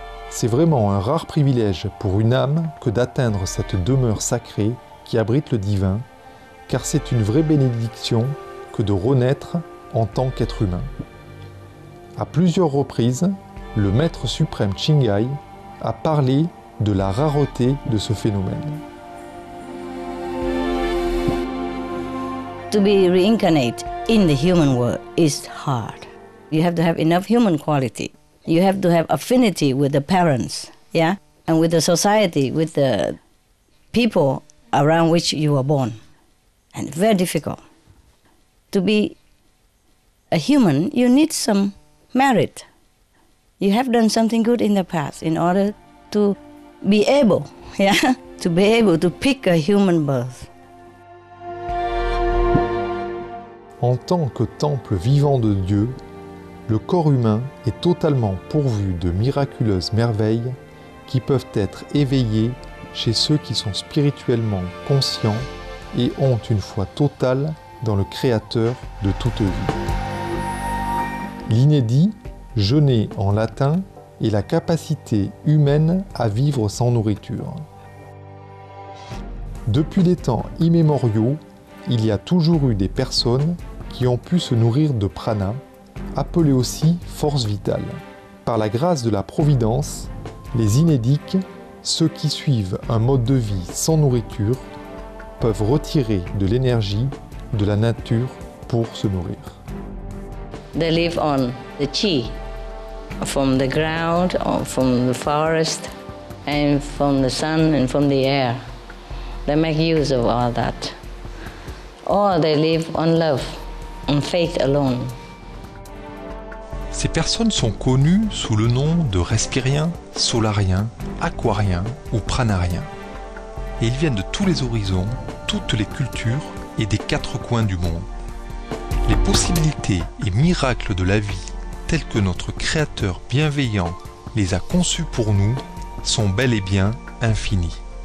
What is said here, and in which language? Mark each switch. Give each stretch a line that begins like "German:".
French: C'est vraiment un rare privilège pour une âme que d'atteindre cette demeure sacrée qui abrite le divin, car c'est une vraie bénédiction que de renaître en tant qu'être humain. À plusieurs reprises, le Maître suprême Chingai a parlé de la rareté de ce phénomène.
English: To be reincarnate in the human world is hard. You have to have enough human quality. You have to have affinity with the parents, yeah, and with the society, with the people around which you were born. And very difficult. To be a human, you need some merit. You have done something good in the past in order to be able, yeah, to be able to pick a human birth.
French: En tant que temple vivant de Dieu, le corps humain est totalement pourvu de miraculeuses merveilles qui peuvent être éveillées chez ceux qui sont spirituellement conscients et ont une foi totale dans le Créateur de toute vie. L'inédit, jeûner en latin, est la capacité humaine à vivre sans nourriture. Depuis les temps immémoriaux, il y a toujours eu des personnes qui ont pu se nourrir de prana, appelé aussi force vitale. Par la grâce de la Providence, les inédiques, ceux qui suivent un mode de vie sans nourriture, peuvent retirer de l'énergie de la nature pour se nourrir.
English: They live on the chi, from the ground, or from the forest, and from the sun and from the air. They make use of all that. Or they live on love, on faith alone.
French: Ces personnes sont connues sous le nom de respiriens, solariens, aquariens ou pranariens. Et ils viennent de tous les horizons, toutes les cultures et des quatre coins du monde. Les possibilités et miracles de la vie, tels que notre Créateur bienveillant les a conçus pour nous, sont bel et bien infinis.